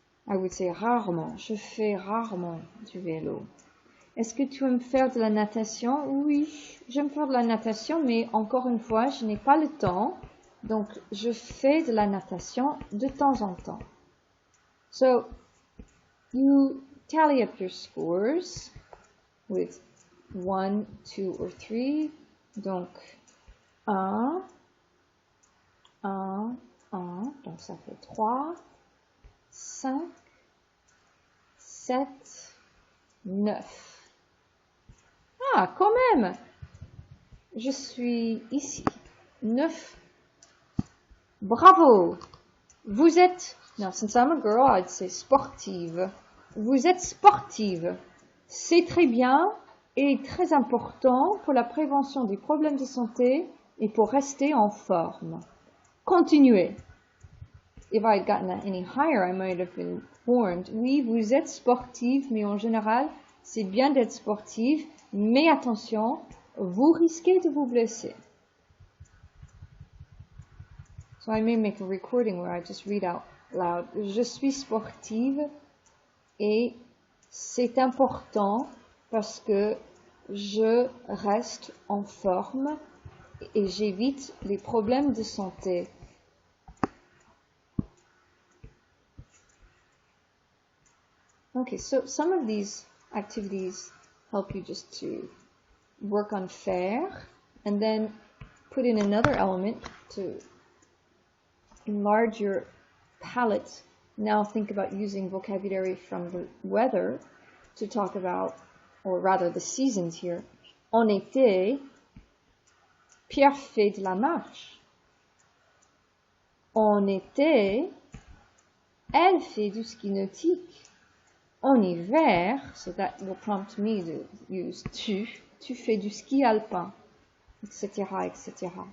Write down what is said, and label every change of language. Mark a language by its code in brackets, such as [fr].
[en] I would say [fr] rarement. Je fais rarement du vélo. Est-ce que tu aimes faire de la natation? Oui, j'aime faire de la natation, mais encore une fois, je n'ai pas le temps. Donc, je fais de la natation de temps en temps. [en] So, you tally up your scores with 1, 2, or 3. [fr] Donc, 1, 1, 1. Donc, ça fait 3, 5, 7, 9. Ah, quand même! Je suis ici. 9. Bravo! Vous êtes, [en] now since I'm a girl, I'd say sportive. [fr] Vous êtes sportive. C'est très bien et très important pour la prévention des problèmes de santé et pour rester en forme. Continuez. [en] If I had gotten that any higher, I might have been warned. [fr] Oui, vous êtes sportive, mais en général, c'est bien d'être sportive, mais attention, vous risquez de vous blesser. [en] So I may make a recording where I just read out loud. [fr] Je suis sportive et c'est important parce que je reste en forme et j'évite les problèmes de santé. [en] Okay, so some of these activities help you just to work on faire and then put in another element to enlarge your palette. Now think about using vocabulary from the weather to talk about, or rather the seasons here. [fr] En été, Pierre fait de la marche. En été, elle fait du ski nautique. En hiver, [en] so that will prompt me to use [fr] tu fais du ski alpin, [en] etc., etc.